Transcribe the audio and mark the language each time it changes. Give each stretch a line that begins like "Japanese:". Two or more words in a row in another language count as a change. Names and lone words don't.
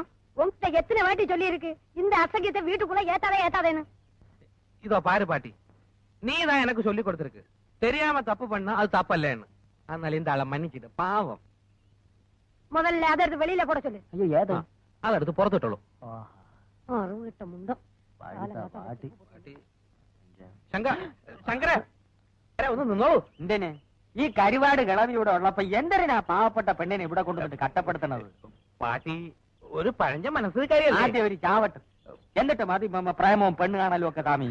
Tamil: உன்கிட்ட எத்தனை வாட்டி சொல்லி இருக்கு இந்த அசகியத்தை வீட்டுக்குள்ள ஏத்தாதேன்னு? இதோ பாரு பாட்டி, நீ தான் எனக்கு சொல்லி கொடுத்திருக்கு தெரியாம தப்பு பண்ணா அது தப்பு இல்லன்னு. அதனால இந்த ஆளை மன்னிச்சிட்டு பாவம். முதல்ல அதை எடுத்து வெளியில போட சொல்லு. ஐயோ ஏதோ அதை எடுத்து புறத்துட்டோம். முந்தம்
Malayalam: ശങ്കര ഒന്ന് നിന്നോ. എന്തേനെ ഈ കരിവാട് കിളവിയുടെ ഉള്ളപ്പോ എന്തിനാ പാവപ്പെട്ട പെണ്ണിനെ ഇവിടെ കൊണ്ടുവന്നിട്ട് കട്ടപ്പെടുത്തണത്? പാട്ടി ഒരു പഴഞ്ച മനസ്സിൽ ആദ്യം ഒരു ചാവട്ട്, എന്നിട്ട് മതി പ്രേമവും പെണ്ണ് കാണലും ഒക്കെ താമി.